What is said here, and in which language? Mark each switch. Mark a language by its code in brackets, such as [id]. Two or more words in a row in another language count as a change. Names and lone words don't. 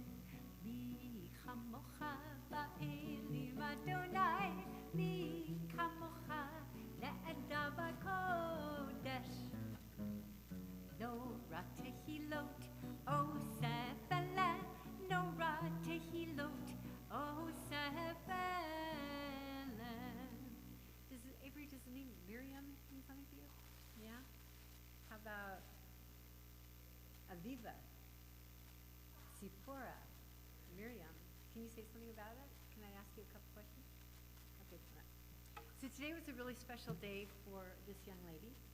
[he] מי כמוכה באלים יהוה, מי כמוכה נאדר בקודש. נורא תהלות, עושה פלא, נורא תהלות, עושה פלא. [en] Does the name Miriam mean something to you? Yeah? How about Aviva, Zipporah, Miriam? Can you say something about it? Can I ask you a couple questions? Okay, so today was a really special day for this young lady.